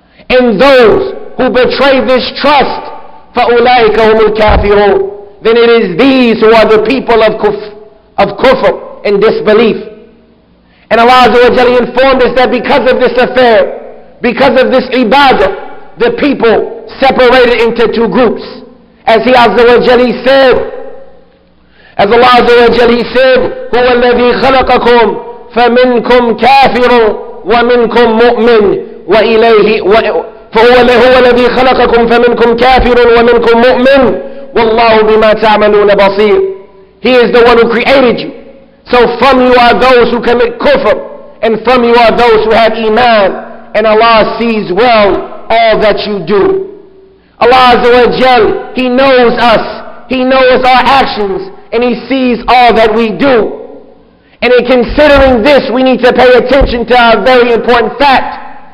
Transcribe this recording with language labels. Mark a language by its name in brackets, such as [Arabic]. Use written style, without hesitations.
[English] And those who betray this trust, [Arabic] فَأُولَٰئِكَ هُمُ الْكَافِرُونَ, [English] then it is these who are the people of kufr and disbelief. And Allah Azza wa Jal informed us that because of this affair, because of this ibadah, the people separated into two groups. As He Azza wa Jal, He said, [Arabic] as Allah Azza wa Jal, He said, هُوَ الَّذِي خَلَقَكُمْ فَمِنْكُمْ كَافِرٌ وَمِنْكُمْ مُؤْمِنٌ وَإِلَيْهِ فَهُوَ الَّذِي خَلَقَكُمْ فَمِنْكُمْ كَافِرٌ وَمِنْكُمْ مُؤْمِنٌ وَاللَّهُ بِمَا تَعْمَلُونَ بَصِيرٌ. [English] He is the one who created you. So from you are those who commit kufr, and from you are those who have iman, and Allah sees well all that you do. Allah Azza wa Jal, He knows us, He knows our actions, and He sees all that we do. And in considering this, we need to pay attention to a very important fact,